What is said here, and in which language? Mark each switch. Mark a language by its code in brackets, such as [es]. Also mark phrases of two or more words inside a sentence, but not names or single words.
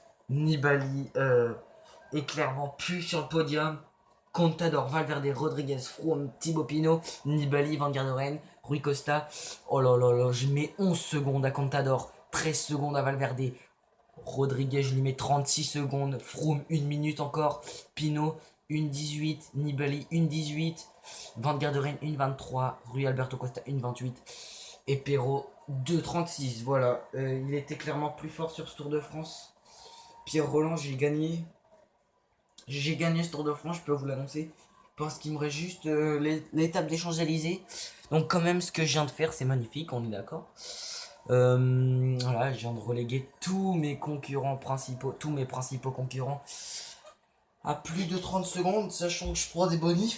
[fr] Nibali est clairement plus sur le podium. Contador, Valverde, Rodriguez, Froome, Thibaut Pinot, Nibali, Van Garderen, Rui Costa. Oh là là là, je mets 11 secondes à Contador, 13 secondes à Valverde. Rodriguez, je lui mets 36 secondes. Froome, 1 minute encore. Pinot, 1,18. Nibali, 1,18. Van Garderen, 1,23. Rui Alberto Costa, 1,28. Et Perrault, 2,36. Voilà. Il était clairement plus fort sur ce Tour de France. Pierre Roland, j'ai gagné. J'ai gagné ce Tour de France, je peux vous l'annoncer. Parce qu'il me reste juste l'étape des Champs-Élysées. Donc quand même, ce que je viens de faire, c'est magnifique, on est d'accord. Voilà, je viens de reléguer tous mes principaux concurrents à plus de 30 secondes, sachant que je prends des bonifs.